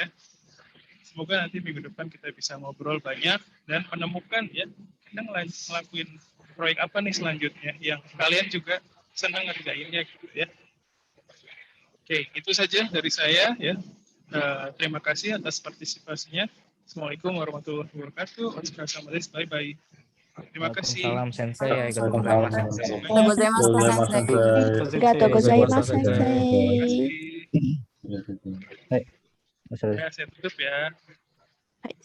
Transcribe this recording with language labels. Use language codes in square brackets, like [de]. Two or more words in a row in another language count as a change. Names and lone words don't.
[id] Semoga nanti minggu depan kita bisa ngobrol banyak dan menemukan ya kita ngelakuin proyek apa nih selanjutnya yang kalian juga senang ngerjainnya gitu ya. Oke, itu saja dari saya ya. Terima kasih atas partisipasinya. [ar] السلام عليكم ورحمة الله وبركاته. [en] Bye bye. [id] Terima kasih. Salam Sensei. [ja] ありがとうございます. ありがとうございます 先生. Hai. [id] Ya, saya tutup ya.